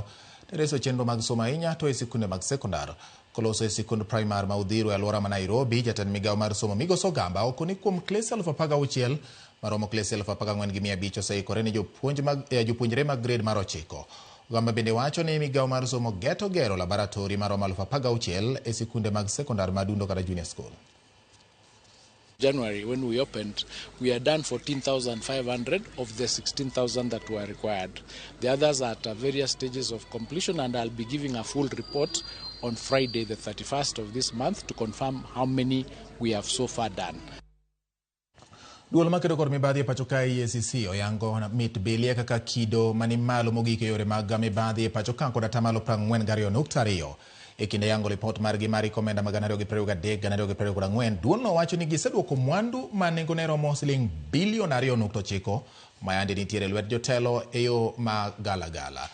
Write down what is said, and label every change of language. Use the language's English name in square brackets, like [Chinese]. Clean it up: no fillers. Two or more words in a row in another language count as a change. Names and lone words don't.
[Luo (Kenya and Tanzania)] Tereso chenro mag somo ahinya to e sikunde mag sekondar. Koloso e sikund primar ma Udhiro e alwora ma Nairobi, jatend migawo mar somo Migos Ogamba okoni kuom klese 16,000 maromo klese 14,500 oseikore ni jopuonjre mag grade mar 9. Ogamba bende wacho ni migawo mar somo geto gero laboratori maromo 16,000 e sikunde mag sekondar madundo kata junior school. [English] January, when we opened, we had done 14,500 of the 16,000 that were required. The others are at various stages of completion, and I'll be giving a full report on Friday, the 31st of this month, to confirm how many we have so far done. [Luo (Kenya and Tanzania)] Duol makedo kod mibadhi e pachoka EACC oyango mit bilie kaka kido mani malo mogik e yore mag mibadhi e pachoka kod atamalo 42.2. E kinde yango lipot margi mari komenda mag 223 224 duolno wacho ni giseduoko mwandu ma nengone romo siling bilion 2.9 mayande nitiere lwet jotelo e yo ma gala.